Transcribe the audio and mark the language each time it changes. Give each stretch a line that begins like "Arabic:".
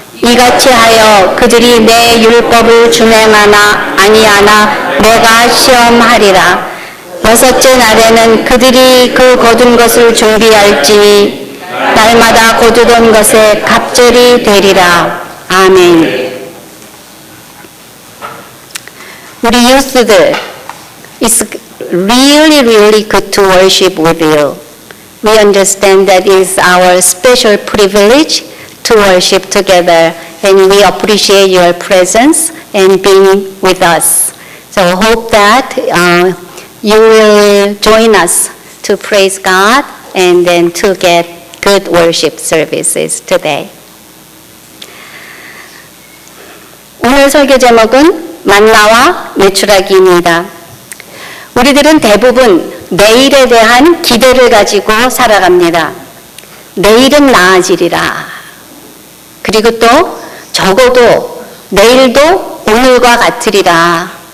Korean: 이같이 하여 그들이 내 율법을 준행하나 아니하나 내가 시험하리라. 여섯째 날에는 그들이 그 거둔 것을 준비할지니 날마다 거두던 것에 갑절이 되리라. 아멘. 우리 유스들,
English: it's really good to worship with you. We understand that it's our special privilege to worship together, and we appreciate your presence and being with us. So I hope that you will join us to praise God and then to get good worship services today.
Korean: 오늘 설교 제목은 만나와 메추라기입니다. 우리들은 대부분 내일에 대한 기대를 가지고 살아갑니다. 내일은 나아지리라. 그리고 또 적어도 내일도 오늘과 같으리라.